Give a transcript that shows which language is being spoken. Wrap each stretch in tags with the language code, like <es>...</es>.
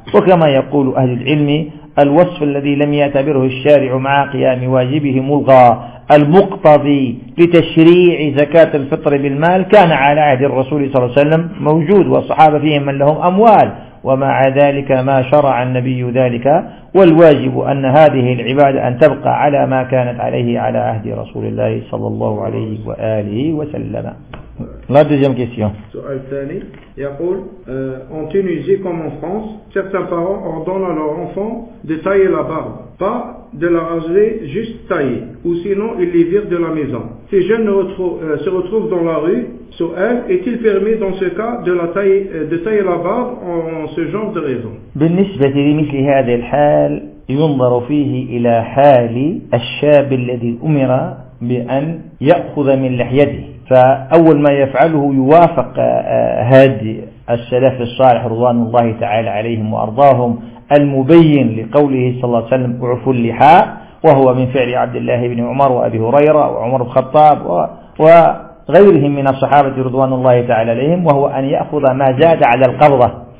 <ar>وكما يقول أهل العلم الوصف الذي لم يعتبره الشارع مع قيام واجبه ملغى، المقتضي لتشريع زكاة الفطر بالمال كان على عهد الرسول صلى الله عليه وسلم موجود، والصحابة فيهم من لهم أموال، ومع ذلك ما شرع النبي ذلك، والواجب أن هذه العبادة أن تبقى على ما كانت عليه على عهد رسول الله صلى الله عليه وآله وسلم. Sual Tani, Yakul,</ar> <fr>en Tunisie comme en France, certains parents ordonnent à leurs enfants de tailler la barbe, pas de la raser, juste tailler, ou sinon ils les virent de la maison. Ces jeunes se retrouvent dans la rue, sual, est-il permis dans ce cas de la tailler, de tailler la barbe en ce genre de raison?</fr> <ar>بالنسبة لمثل هذا الحال ينظر فيه إلى حال الشاب الذي أمر بأن يأخذ من لحيته، فأول ما يفعله يوافق هادي السلف الصالح رضوان الله تعالى عليهم وأرضاهم المبين لقوله صلى الله عليه وسلم اعفوا اللحاء، وهو من فعل عبد الله بن عمر وأبي هريرة وعمر الخطاب وغيرهم من الصحابة رضوان الله تعالى عليهم، وهو أن يأخذ ما زاد على القبضة.</ar>